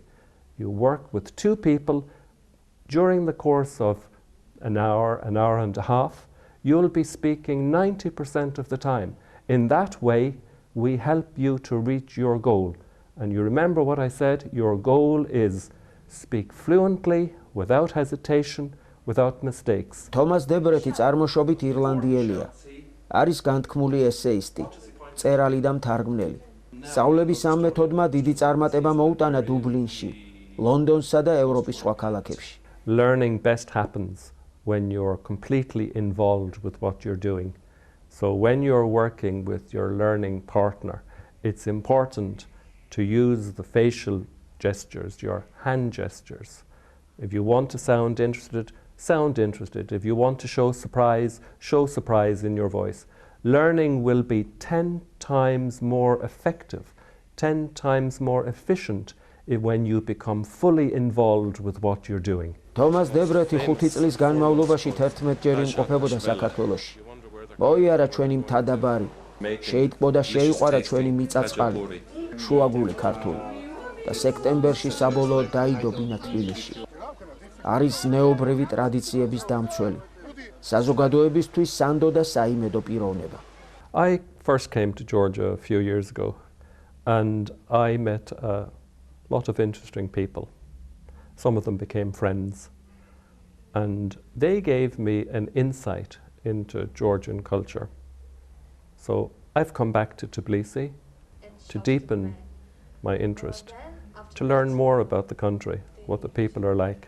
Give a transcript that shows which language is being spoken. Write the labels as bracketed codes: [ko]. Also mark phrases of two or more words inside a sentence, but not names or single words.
[en] You work with two people during the course of an hour and a half. You'll be speaking 90% of the time. In that way, we help you to reach your goal. And you remember what I said, your goal is speak fluently, without hesitation, without mistakes. [ka] თომას ბრეთი წარმოშობით ირლანდიელია. არის განთქმული ესეისტი, მწერალი და მთარგმნელი. სწავლების ამ მეთოდმა დიდი წარმატება მოუტანა დუბლინში, ლონდონსა და ევროპის სხვა ქალაქებში. [en] Learning best happens when you're completely involved with what you're doing. So when you're working with your learning partner, it's important to use the facial gestures, your hand gestures. If you want to sound interested, sound interested. If you want to show surprise in your voice. Learning will be 10 times more effective, 10 times more efficient when you become fully involved with what you're doing. [ka] თომას ბრეთი 5 წლის განმავლობაში 11-ჯერ იმყოფებოდა საქართველოში. მოიარა ჩვენი მთადაბარი, შეიტყო და შეიყვარა ჩვენი მიწაწყალი, შუაგული ქართული და სექტემბერში საბოლოოდ დაიდობინა თბილისში. არის ნეობრივი ტრადიციების დამცველი, საზოგადოებისთვის სანდო და საიმედო პიროვნება. [en] I first came to Georgia a few years ago and I met a lot of interesting people. Some of them became friends and they gave me an insight into Georgian culture. So I've come back to Tbilisi to deepen my interest, to learn more about the country, what the people are like.